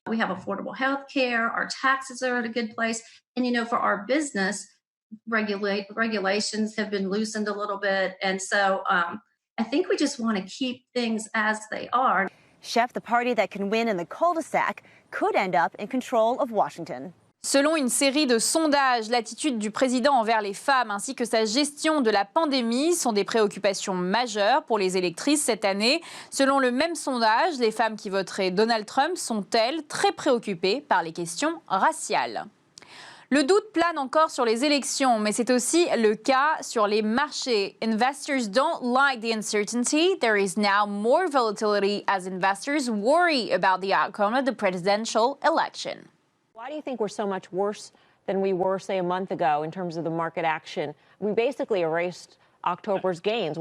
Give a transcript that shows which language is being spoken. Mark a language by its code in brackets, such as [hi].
[en] We have affordable health care, our taxes are at a good place, and for our business, regulations have been loosened a little bit, and so I think we just want to keep things as they are. Chef, the party that can win in the cul-de-sac could end up in control of Washington. [fr] Selon une série de sondages, l'attitude du président envers les femmes ainsi que sa gestion de la pandémie sont des préoccupations majeures pour les électrices cette année. Selon le même sondage, les femmes qui voteraient Donald Trump sont-elles très préoccupées par les questions raciales. Le doute plane encore sur les élections, mais c'est aussi le cas sur les marchés. [en] Investors don't like the uncertainty. There is now more volatility as investors worry about the outcome of the presidential election. Why do you think we're so much worse than we were, say, a month ago in terms of the market action? We basically erased October's gains.